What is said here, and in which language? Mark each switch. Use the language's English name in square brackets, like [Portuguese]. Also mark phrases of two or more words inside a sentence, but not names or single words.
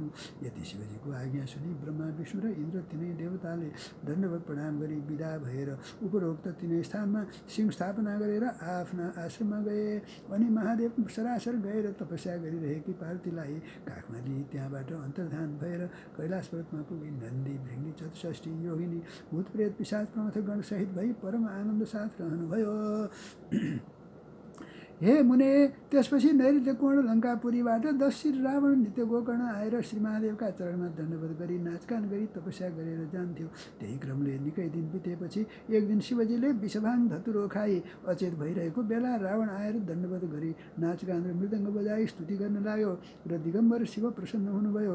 [Nepali] यति शिवजीको आज्ञा सुनि ब्रह्मा विष्णु र इन्द्र तिनै देवताले दण्डवत प्रणाम गरी विदा भएर उपरोक्त तिनै स्थानमा सिंह स्थापना गरेर आफ्ना आश्रममा गए। अनि महादेव सरासर गएर तपस्या गरिरहेकी पार्वतीलाई काखमा लिई त्यहाँबाट अन्तर्धान भएर कैलाश पर्वतमा पुगी नन्दी भृङ्गी चतुष्ठी योगिनी भूतप्रेत पिशाच प्रमथगण सहित भई परम आनन्द साथ रहनुभयो। हे मुने, त्यसपछि नैऋत्य कोण लङ्कापुरीबाट 10 शिर रावण नित्य गोकर्ण आएर श्री महादेवका चरणमा दण्डवत गरी नाचगान गरी तपस्या गरेर जान्थ्यो। त्यही क्रमले निकै दिन बितेपछि एक दिन शिवजीले विषभाङ धतुरो खाई अचेत भइरहेको बेला रावण आएर दण्डवत गरी नाचगान र मृदङ्ग बजाई स्तुति गर्न लाग्यो र दिगम्बर शिव प्रसन्न हुनुभयो।